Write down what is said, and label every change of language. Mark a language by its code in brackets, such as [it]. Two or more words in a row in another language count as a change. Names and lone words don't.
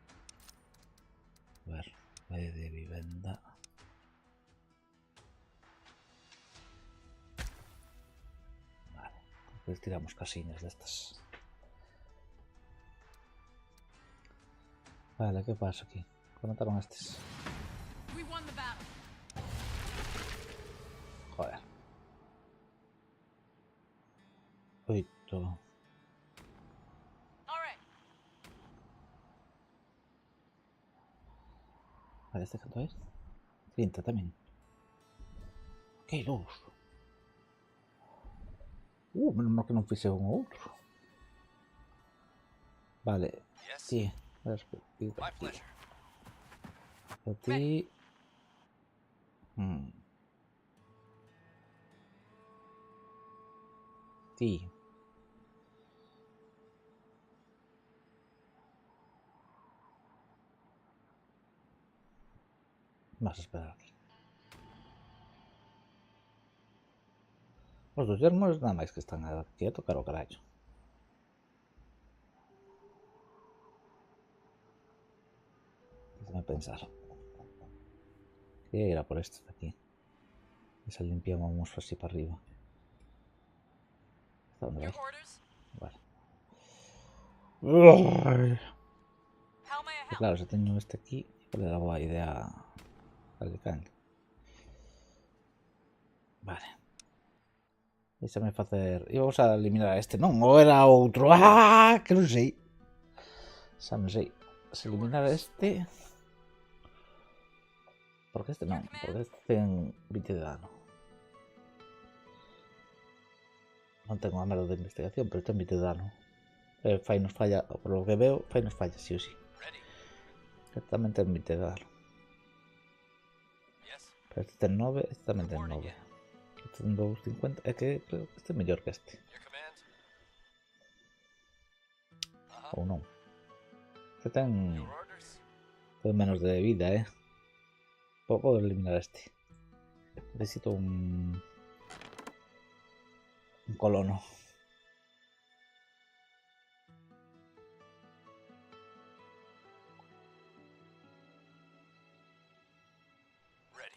[es] A ver, valle de vivienda. Vale, pues tiramos casillas de estas. Vale, ¿qué pasa aquí? Conectaron estos. [en] We won the battle. [gl] Joder. Oito. [en] All right. [es] Vale, ¿este cuánto es? 30 también. ¡Qué luz! [gl] Menos mal que non fixe un outro. Vale. [en] Yes? [gl] Ti. Perspectiva. [en] My pleasure. [gl] A ti. Ti. [es] Vas a esperar aquí. [gl] Os dos yermos nada máis que están aquí a tocar o carallo. [es] Déjame pensar. Quería ir a por estos de aquí. Y se limpiamos así para arriba. ¿Hasta dónde [en] Your [es] vais? [en] orders? [es] Vale. [en] How may I help? [gl] Claro, se teño este aquí. Le daba a idea al can. Vale. Deixame facer... Íbamos a eliminar a este, non? Ou era outro? ¡Ah! Que non sei. Xa non sei. Se eliminar a este... Porque este non. Porque este ten 20 de dano. Non tengo a merda de investigación, pero ten 20 de dano. Fai nos falla, [es] por lo que veo, [gl] Fai nos falla, sí ou sí. [en] Ready. [gl] Este tamén ten 20 de dano. [en] Yes. [gl] Pero este ten 9, este tamén ten 9. Este ten 2,50. É que creo que este é mellor que este. [en] Your command. [gl] Ou non. Este ten... [en] Your orders. [gl] Ten menos de vida, Podo eliminar a este. Necesito un colono. [en] Ready.